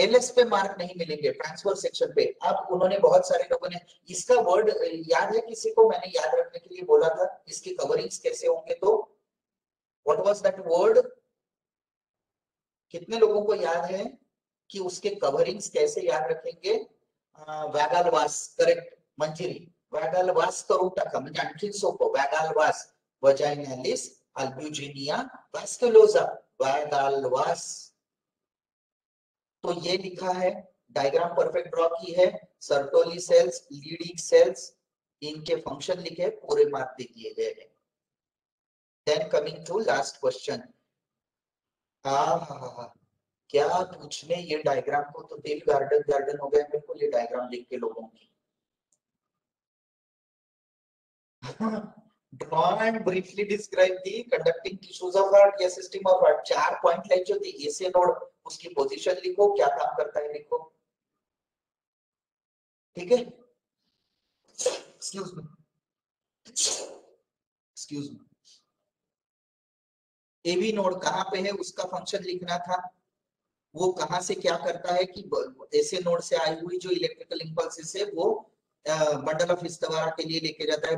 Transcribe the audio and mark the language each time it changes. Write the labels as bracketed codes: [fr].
[hi] LS पे mark नहीं मिलेंगे ट्रांसफर सेक्शन पे। अब उन्होंने बहुत सारे लोगों ने इसका वर्ड याद है किसी को, मैंने याद रखने के लिए बोला था इसकी कवरिंग्स कैसे होंगे, तो [en] What was that word? [hi] कितने लोगों को याद है कि उसके कवरिंग्स कैसे याद रखेंगे? [mr] वॅगलवास, करेक्ट मंजिरी, वॅगलवास करून टाका म्हणजे आणखी सोपं। [la] वॅगलवास, वजाइनालिस अल्ब्यूजिनिया वास्कुलोसा, वॅगलवास। [hi] तो ये लिखा है, डायग्राम परफेक्ट ड्रॉ की है, सर्टोली सेल्स, लीडिंग सेल्स, इनके फंक्शन लिखे, पूरे मार्क दे दिए गए हैं। [en] Then coming to last question. [hi] क्या पूछने, ये डायग्राम को तो दिल गार्डन गार्डन हो गया मेरे को ये डायग्राम देख के लोगों की। [en] Draw and briefly describe the conducting tissues of heart या system of heart। [hi] 4 point line जो थी ऐसे नोड, उसकी पोजीशन लिखो, क्या काम करता है लिखो, ठीक है? एक्सक्यूज मी, एवी नोड कहाँ पे है उसका फंक्शन लिखना था, वो कहां से क्या करता है कि ऐसे नोड से आई हुई जो इलेक्ट्रिकल इंपल्सेस है वो बंडल ऑफ हिस्टवारा के लिए लेके जाता है।